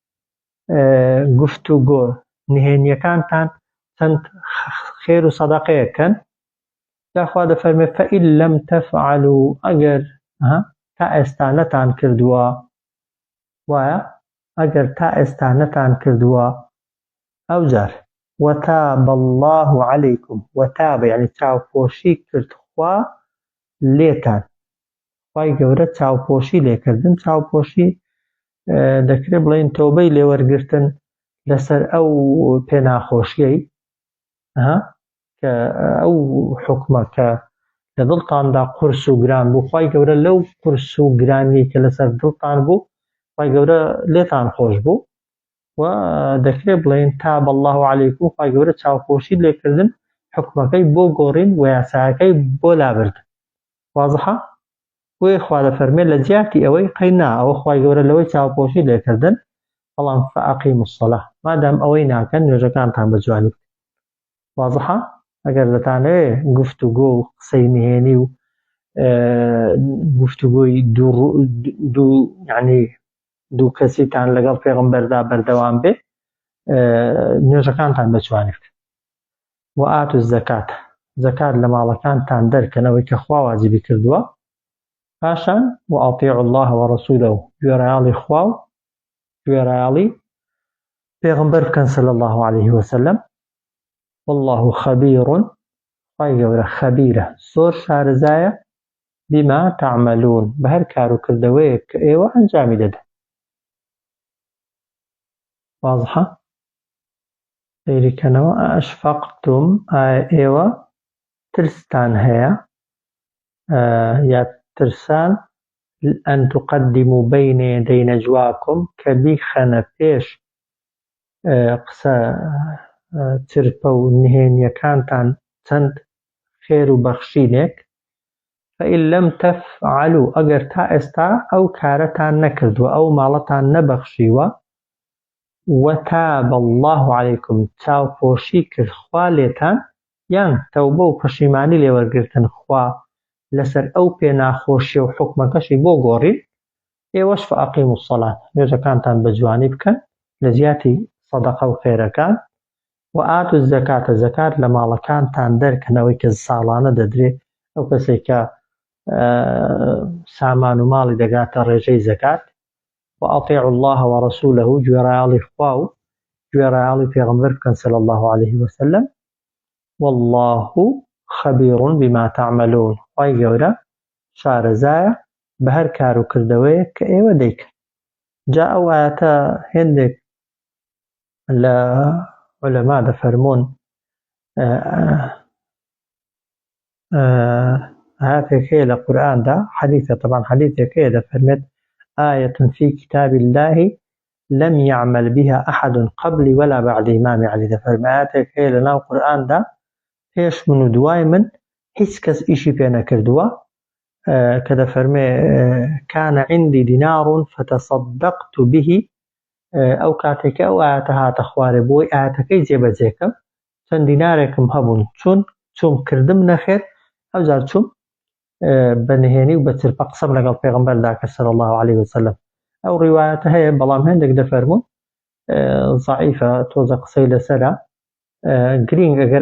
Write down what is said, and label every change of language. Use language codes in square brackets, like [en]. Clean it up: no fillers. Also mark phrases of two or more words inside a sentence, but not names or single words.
[ckb] گفتوگۆ نهێنیەکانتان چەند خێر و سەدەقەیەکەن جاخوا دەفەرمێ [ar] فەئین لەم تەفعەلوا [ckb] ئەگەر تا ئێستا نەتان کردووە وایە ئەگەر تا ئێستا نەتان کردووە ئەوجار [ar] وتاب الله عليكم [ckb] وتاب يعني چاوپۆشی کرد خوا لێتان خوای گەورە چاوپۆشی لێکردن چاوپۆشی دەکرێت بڵێن تۆبەی لێوەرگرتن لەسەر ئەو پێناخۆشیەی کە ئەو حکمە کە لە دڵتاندا قورس و گران بوو خوای گەورە لەو قورس و گرانی کە لەسەر دڵتان بوو خوای گەورە لێتان خۆش بوو و دەکرێت بڵێن [ar] تاب الله عليكم [ckb] خوای گەورە چاوپۆشی لێکردن حکمەکەی بۆ گۆڕین و یاساکەی بۆ لابردن وازحە بۆیە خوا دەفەرمێت لە جیاتی ئەوەی قەینا ئەوە خوای گەورە لەوەی چاوپۆشی لێکردن بەڵام [ar] فەئەقیموا الصەلاة [ckb] مادام ئەوەی ناکەن نوێژەکانتان بە جوانی بکەن وازحە ئەگەر دەتانەوێت گفتوگۆ و قسەی نهێنی و گفتوگۆی دوو کەسیتان لەگەڵ پێغەمبەردا بەردەوام بێ نوێژەکانتان بەجوانی بکەن و [ar] ئاتوا الزەکات [ckb] زەکات لە ماڵەکانتان دەرکەنەوەی کە خوا واجبی کردووە پاشان [ar] وأطيعوا الله ورسوله [ckb] گوێڕایاڵی خوا و گوێڕایاڵی پێغەمبەر بکەن [ar] صلی الله عليه وسلم والله خبير [ckb] خوای گەورە خەبیرە زۆر شارەزایە [ar] بما تعملون [ckb] بە هەر کار و کردەوەیەک کە ئێوە ئەنجامی دەدەن وازحە سەیریکەنەوە ئەشفەقتم ئێوە ترستان هەیە یا ترسان [ar] ئەن تقدموا بين يدي نجواكم [ckb] کە بیخەنە پێش قسە چرپە و نهێنیەکانتان چەند خێر و بەخشینێک [ar] فإن لم تفعلوا [ckb] ئەگەر تا ئێستا ئەو کارەتان نەکردووە ئەو ماڵەتان نەبەخشیوە [ar] وتاب الله [ckb] عليكم چاوپۆشی کرد خوا لێتان یان تەوبە و پەشیمانی لێوەرگرتن خوا لەسەر ئەو پێناخۆشیە و حوکمەکەشی بۆ گۆڕی ئێوەش [ar] فەئەقیموا الصەلاة [ckb] نوێژەکانتان بە جوانی بکەن لە زیاتی سەدەقە و خێرەکان [ar] وئاتوا الزەکاتە [ckb] زەکات لە ماڵەکانتان دەرکەن ئەوەی کە ساڵانە دەدرێ ئەو کەسێک کە سامان و ماڵی دەگاتە ڕێژەی زەکات [ar] وأطيعوا الله ورسوله [ckb] گوێڕایاڵی خوا و گوێڕایاڵی پێغەمبەر بکەن [ar] صلی الله عليه وسلم والله خبير بما تعملون [ckb] خوای گەورە شارەزایە بە هەر کار و کردەوەیەک کە ئێوە دەیکەن جا ئەو ئایەتە هێندێک لە عولەما دەفەرموون ئایەتێک هەیە لە قورئاندا حەدیثە طبعا حەدیثێک هەیە دەفەرمێت [ar] آية في كتاب الله لم يعمل بها أحد قبلي ولا بعد [ckb] إمام علي دەفەرمێت هەیە لەناو قورئاندا پێش من و دوای من هیچ کەس ئیشی پێ نەکردووە کە دەفەرمێ [ar] كان عندي دينار فتصدقت به [ckb] ئەو کاتێکە ئەو ئایەتە هاتە خوارێ بۆی ئایەتەکەی جێبەجێکەم چەند دینارێکم هەبوون چوم کردم نەخێر ئەوجار چوم بە نهێنی و بە چرپە قسەم لەگەڵ پێغەمبەردا کە [ar] صلی الله عليه وسلم [ckb] ئەو ڕیوایەتە هەیە بەڵام هێندێک دەفەرموون ضعیفە تۆزە قسەی لەسەرە گرنگ ئەگەر